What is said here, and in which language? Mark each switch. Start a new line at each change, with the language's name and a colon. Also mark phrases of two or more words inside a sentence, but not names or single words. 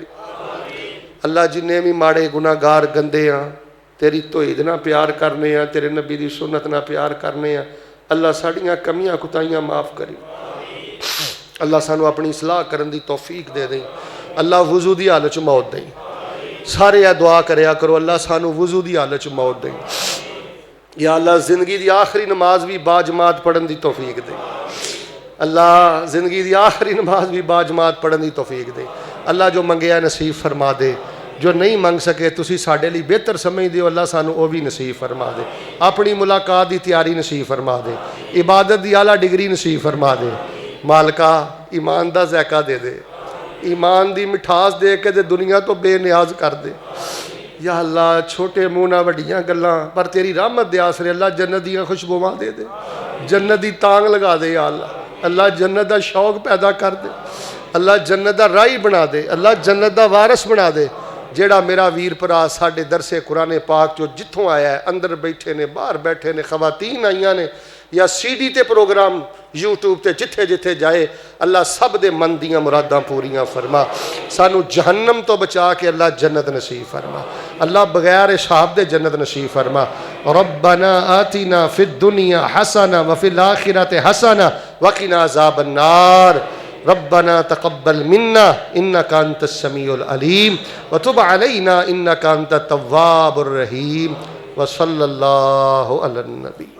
Punjabi: ਅੱਲਾ ਜਿੰਨੇ ਵੀ ਮਾੜੇ ਗੁਨਾਹਗਾਰ ਗੰਦੇ ਆ, ਤੇਰੀ ਤੌਹੀਦ ਨਾਲ ਪਿਆਰ ਕਰਨੇ ਆ, ਤੇਰੇ ਨਬੀ ਦੀ ਸੁਨਨਤ ਨਾਲ ਪਿਆਰ ਕਰਨੇ ਆ, ਅੱਲਾ ਸਾਡੀਆਂ ਕਮੀਆਂ ਕੁਤਾਈਆਂ ਮਾफ़ ਕਰੀ। ਅੱਲਾ ਸਾਨੂੰ ਆਪਣੀ ਇਸਲਾਹ ਕਰਨ ਦੀ ਤੌਫੀਕ ਦੇ ਦੇ। ਅੱਲਾ ਵਜ਼ੂ ਦੀ ਹਾਲਤ 'ਚ ਮੌਤ ਦੇ। ਸਾਰੇ ਇਹ ਦੁਆ ਕਰਿਆ ਕਰੋ, ਅੱਲਾ ਸਾਨੂੰ ਵਜ਼ੂ ਦੀ ਹਾਲਤ 'ਚ ਮੌਤ ਦੇ।
Arabic: یا اللہ
Punjabi: زندگی دی آخری نماز بھی باجماعت پڑھن دی توفیق دے، اللہ زندگی دی آخری نماز بھی باجماعت پڑھن دی توفیق دے۔ اللہ جو منگیا نصیب فرما دے، جو نہیں منگ سکے تسی ساڈے لئی بہتر سمجھ دیو، اللہ سانو وہ بھی نصیب فرما دے۔ اپنی ملاقات دی تیاری نصیب فرما دے، عبادت دی اعلیٰ ڈگری نصیب فرما دے۔ مالکا ایمان دا ذائقہ دے دے، ایمان دی مٹھاس دے کے دے دنیا تو بے نیاز کر دے۔
Arabic: یا اللہ
Punjabi: چھوٹے منہ نہ وڈیاں گلاں پر تیری رحمت دے آسرے اللہ جنت دیاں خوشبواں دے دے، جنت دی تانگ لگا دے
Arabic: یا اللہ،
Punjabi: اللہ جنت دا شوق پیدا کر دے، اللہ جنت دا رائی بنا دے، اللہ جنت دا وارث بنا دے۔ جیڑا میرا ویر پرا ساڈے درس قرآن پاک جو جتھوں آیا ہے، اندر بیٹھے نے باہر بیٹھے نے، خواتین آئیاں نے یا سی ڈی تے پروگرام یوٹیوب تے جتھے جتھے جائے، اللہ سب دے من دیاں مراداں پوریاں فرما، سانو جہنم تو بچا کے اللہ جنت نصیب فرما، اللہ بغیر حساب دے جنت نصیب فرما۔
Arabic: ربنا آتنا فی الدنیا حسنہ وفی الآخرۃ حسنہ وقنا عذاب النار۔ ربنا تقبل منا انك انت السميع العليم وتب علينا انك انت التواب الرحيم وصلى الله على النبي۔